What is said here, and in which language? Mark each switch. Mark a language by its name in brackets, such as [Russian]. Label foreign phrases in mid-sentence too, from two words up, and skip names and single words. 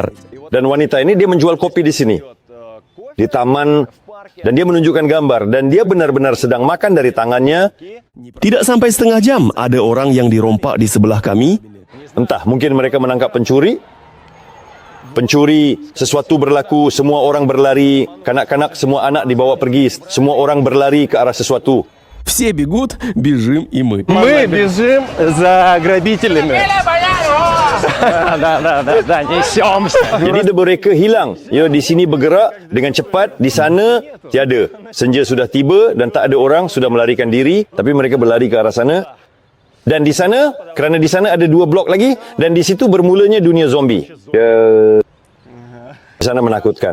[Malay] Dan wanita ini dia menjual kopi di sini. di taman, dan dia menunjukkan gambar, dan dia benar-benar sedang makan dari tangannya. Tidak sampai setengah jam, ada orang yang dirompak di sebelah kami. Entah, mungkin mereka menangkap pencuri. Pencuri, sesuatu berlaku, semua orang berlari, kanak-kanak semua anak dibawa pergi, semua orang berlari ke arah sesuatu. [Russian] Все бегут, бежим и мы. Мы бежим за грабителями. Да, несемся. [Malay] Jadi mereka hilang. Ya, di sini bergerak dengan cepat, di sana tiada. Senja sudah tiba dan tak ada orang, sudah melarikan diri, tapi mereka berlari ke arah sana. Dan di sana, kerana di sana ada 2 blok lagi, dan di situ bermulanya dunia zombie. Di sana menakutkan.